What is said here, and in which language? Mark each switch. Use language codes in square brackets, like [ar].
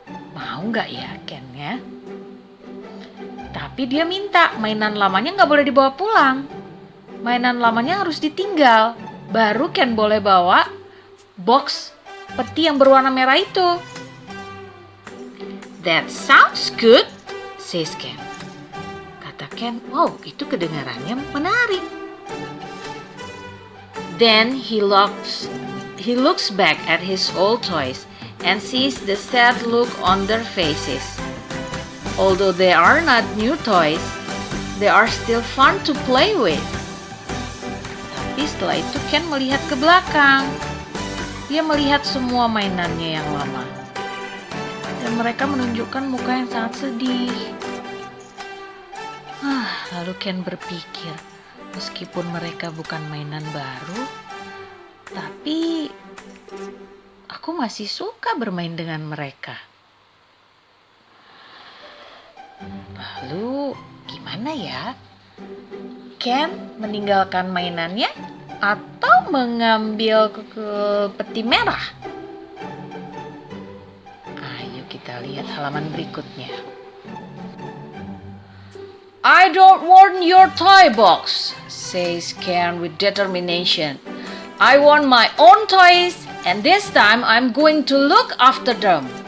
[id] Mau nggak ya Ken ya? Tapi dia minta mainan lamanya nggak boleh dibawa pulang. Mainan lamanya harus ditinggal. Baru Ken boleh bawa box peti yang berwarna merah itu. [en] That sounds good, says Ken. [id] Kata Ken, wow, itu kedengarannya menarik. [en] Then he looks back at his old toys and sees the sad look on their faces. Although they are not new toys, they are still fun to play with. [id] Tapi setelah itu Ken melihat ke belakang. Dia melihat semua mainannya yang lama. Dan mereka menunjukkan muka yang sangat sedih. Lalu Ken berpikir, meskipun mereka bukan mainan baru, tapi aku masih suka bermain dengan mereka. Lalu gimana ya? Ken meninggalkan mainannya atau mengambil ke peti merah? Ayo kita lihat halaman berikutnya. [en] I don't want your toy box, says Ken with determination. I want my own toys and this time I'm going to look after them.